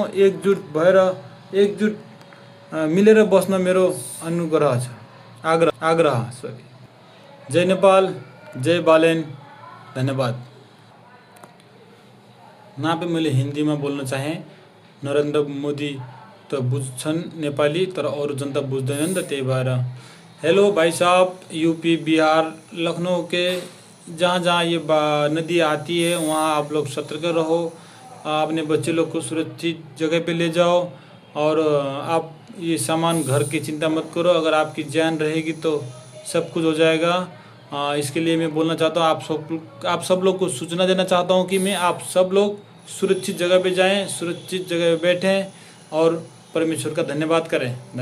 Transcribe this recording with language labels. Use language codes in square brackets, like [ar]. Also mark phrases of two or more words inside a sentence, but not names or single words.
[ne] एकजुट मिलेर बस्न मेरो अनुग्रह छ, आग्रह। जय नेपाल, जय बालेन, धन्यवाद। नापे मैले हिन्दीमा बोल्न चाहे। नरेन्द्र मोदी त बुझ्छन् नेपाली, तर अरू जनता बुझ्दैनन् त, त्यही भएर हेलो [hi] भाई साहब, यूपी, बिहार, लखनऊ के जहाँ जहाँ ये नदी आती है वहाँ आप लोग सतर्क रहो। अपने बच्चे लोग को सुरक्षित जगह पे ले जाओ और आप ये सामान घर की चिंता मत करो। अगर आपकी जान रहेगी तो सब कुछ हो जाएगा। इसके लिए मैं बोलना चाहता हूँ, आप सब लोग को सूचना देना चाहता हूँ कि आप सब लोग सुरक्षित जगह पे जाएं, सुरक्षित जगह पे बैठें और परमेश्वर का धन्यवाद करें।